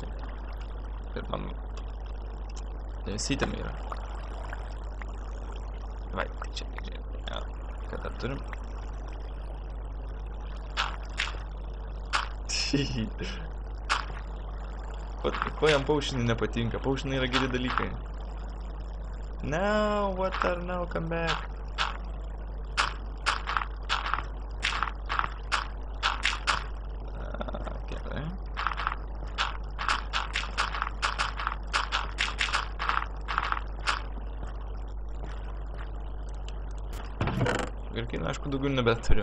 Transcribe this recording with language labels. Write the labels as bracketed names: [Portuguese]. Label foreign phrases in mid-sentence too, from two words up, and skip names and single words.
[Lithuanian] Ir man... Visi įtamai yra. Vai, tai čia, ja, ką dar turim? Ko jam paušinai nepatinka? Paušinai yra geri dalykai. [English] No, water, no, come back. [Lithuanian] Gerai. Garkina, aišku, daugiau nebeturiu.